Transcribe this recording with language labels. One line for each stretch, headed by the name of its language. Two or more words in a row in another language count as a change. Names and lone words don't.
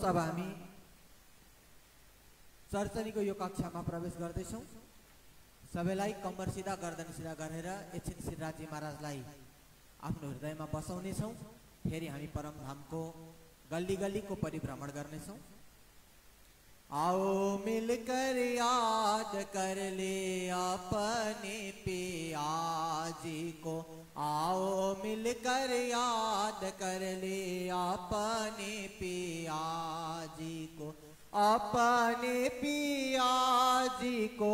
Nepali: अब हामी चर्चनीको यो कक्षामा प्रवेश गर्दैछौँ। सबैलाई कम्मर सिधा गर्दन सिधा गरेर एकछिन श्रीराजी महाराजलाई आफ्नो हृदयमा बसाउनेछौँ। फेरि हामी परमधामको गल्ली गल्लीको परिभ्रमण गर्नेछौँ।
Hindi: आओ मिलकर याद कर ले अपने पिया जी को, आओ मिलकर याद कर ले अपने पिया जी को, अपने पिया जी को,